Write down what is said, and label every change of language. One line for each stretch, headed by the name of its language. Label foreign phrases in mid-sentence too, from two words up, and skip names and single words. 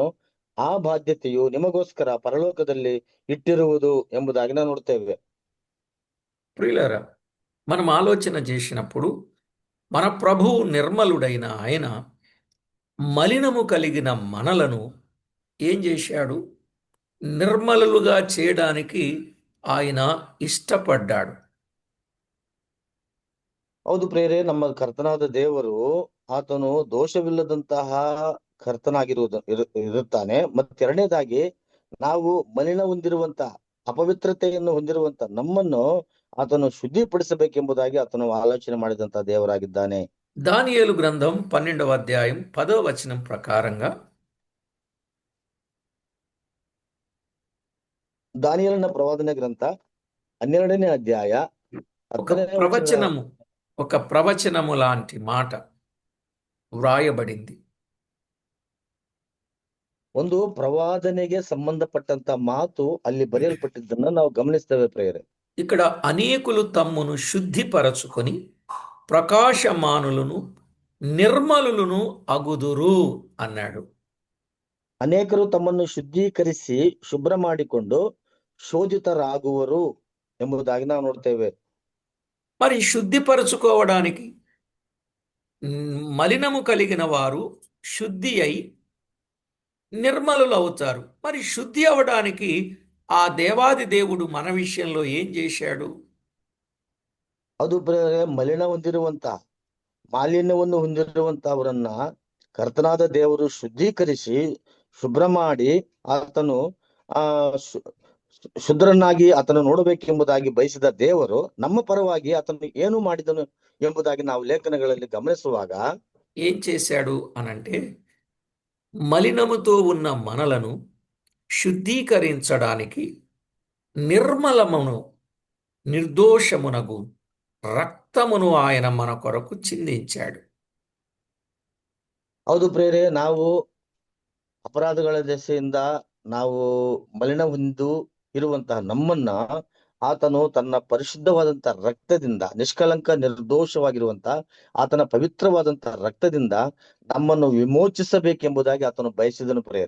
Kannada: ಆ ಬಾಧ್ಯತೆಯು ನಿಮಗೋಸ್ಕರ ಪರಲೋಕದಲ್ಲಿ ಇಟ್ಟಿರುವುದು ಎಂಬುದಾಗಿ ನಾವು ನೋಡ್ತೇವೆ.
Telugu: ప్రియులారా, మనం ఆలోచన చేసినప్పుడు మన ప్రభువు నిర్మలుడైన ఆయన మలినము కలిగిన మనలను ఏం చేశాడు? నిర్మలులుగా చేయడానికి ఆయన ఇష్టపడ్డాడు.
Kannada: ಹೌದು ಪ್ರಿಯರೇ, ನಮ್ಮ ಕರ್ತನಾದ ದೇವರು ಆತನು ದೋಷವಿಲ್ಲದಂತಹ ಇರುತ್ತಾನೆ. ಎರಡನೇದಾಗಿ ನಾವು ಮಲಿನ ಹೊಂದಿರುವಂತ ಅಪವಿತ್ರತೆಯನ್ನು ಹೊಂದಿರುವಂತ ನಮ್ಮನ್ನು ಆತನು ಶುದ್ಧಿಪಡಿಸಬೇಕೆಂಬುದಾಗಿ ಆತನು ಆಲೋಚನೆ ಮಾಡಿದಂತ ದೇವರಾಗಿದ್ದಾನೆ.
Telugu: దానియేలు గ్రంథం 12వ అధ్యాయం 10వ వచనం ప్రకారంగా
Kannada: ದಾನಿಯೇಲನ ಪ್ರವಾದನ ಗ್ರಂಥ 12ನೇ ಅಧ್ಯಾಯ 10ನೇ ವಚನ
Telugu: ఒక ప్రవచనము లాంటి మాట వ్రాయబడింది.
Kannada: ಒಂದು ಪ್ರವಾದನೆಗೆ ಸಂಬಂಧಪಟ್ಟಂತ ಮಾತು ಅಲ್ಲಿ ಬರೆಯಲ್ಪಟ್ಟಿದ್ದನ್ನ ನಾವು ಗಮನಿಸ್ತೇವೆ ಪ್ರಿಯರೇ.
Telugu: ఇక్కడ అనేకులు తమ్మును శుద్ధిపరచుకొని ప్రకాశమానులను నిర్మలులను అగుదురు అన్నాడు.
Kannada: ಅನೇಕರು ತಮ್ಮನ್ನು ಶುದ್ಧೀಕರಿಸಿ ಶುಭ್ರ ಮಾಡಿಕೊಂಡು ಶೋಧಿತರಾಗುವರು ಎಂಬುದಾಗಿ ನಾವು ನೋಡ್ತೇವೆ.
Telugu: మరి శుద్ధిపరచుకోవడానికి మలినము కలిగిన వారు శుద్ధి అయి నిర్మలులు అవుతారు. మరి శుద్ధి అవడానికి ఆ దేవాది దేవుడు మన విషయంలో ఏం చేశాడు?
Kannada: ಅದು ಮಲಿನ ಹೊಂದಿರುವಂತ ಮಾಲಿನ್ಯವನ್ನು ಹೊಂದಿರುವಂತವರನ್ನ ಕರ್ತನಾದ ದೇವರು ಶುದ್ಧೀಕರಿಸಿ ಶುಭ್ರ ಮಾಡಿ ಆತನು ಶುದ್ಧರನ್ನಾಗಿ ಆತನು ನೋಡಬೇಕೆಂಬುದಾಗಿ ಬಯಸಿದ ದೇವರು ನಮ್ಮ ಪರವಾಗಿ ಆತನು ಏನು ಮಾಡಿದನು ಎಂಬುದಾಗಿ ನಾವು ಲೇಖನಗಳಲ್ಲಿ ಗಮನಿಸುವಾಗ
Telugu: ఏం చేశాడు అనంటే, మలినముతో ఉన్న మనలను శుద్ధీకరించడానికి నిర్మలమును నిర్దోషమునగు రక్తమును ఆయన మన కొరకు చిందించాడు.
Kannada: ಹೌದು ಪ್ರೇರೆ, ನಾವು ಅಪರಾಧಗಳ ದೆಸೆಯಿಂದ ನಾವು ಮಲಿನ ಹೊಂದು ಇರುವಂತಹ ನಮ್ಮನ್ನ ಆತನು ತನ್ನ ಪರಿಶುದ್ಧವಾದಂತಹ ರಕ್ತದಿಂದ, ನಿಷ್ಕಲಂಕ ನಿರ್ದೋಷವಾಗಿರುವಂತ ಆತನ ಪವಿತ್ರವಾದಂತಹ ರಕ್ತದಿಂದ ನಮ್ಮನ್ನು ವಿಮೋಚಿಸಬೇಕೆಂಬುದಾಗಿ ಆತನು ಬಯಸಿದನು ಪ್ರೇರೆ.